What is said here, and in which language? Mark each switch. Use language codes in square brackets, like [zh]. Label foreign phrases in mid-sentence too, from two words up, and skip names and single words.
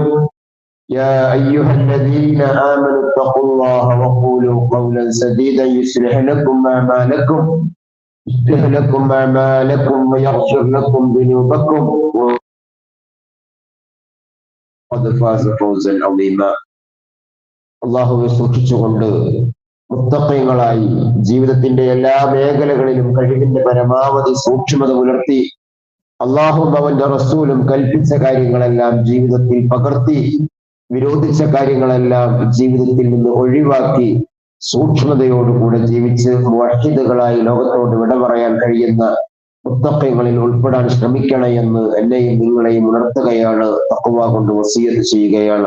[ar] يا أيها الذين آمنوا اتقوا الله وقولوا قولا سديدا يصلح لكم أعمالكم ويغفر لكم ذنوبكم وقد فاز فوزا عظيما. [ml] അല്ലാഹുവെ സൂക്ഷിച്ചുകൊണ്ട് മുത്തഖീങ്ങളായി ജീവിതത്തിന്റെ എല്ലാ മേഖലകളിലും കഴിവിന്റെ പരമാവധി സൂക്ഷ്മത പുലർത്തി അല്ലാഹുവും അവന്റെ റസൂലും കൽപ്പിച്ച കാര്യങ്ങളെല്ലാം ജീവിതത്തിൽ പകർത്തി വിരോധിച്ച കാര്യങ്ങളെല്ലാം ജീവിതത്തിൽ നിന്ന് ഒഴിവാക്കി സൂക്ഷ്മതയോടുകൂടെ ജീവിച്ച് മുവഹ്ഹിദുകളായി ലോകത്തോട് വിട പറയാൻ കഴിയുന്ന മുത്തഖീങ്ങളിൽ ഉൾപ്പെടാൻ ശ്രമിക്കണേ എന്ന് എന്നെയും നിങ്ങളെയും ഉണർത്തുകയാണ്, തഖ്വ കൊണ്ട് വസിയത്ത് ചെയ്യുകയാണ്.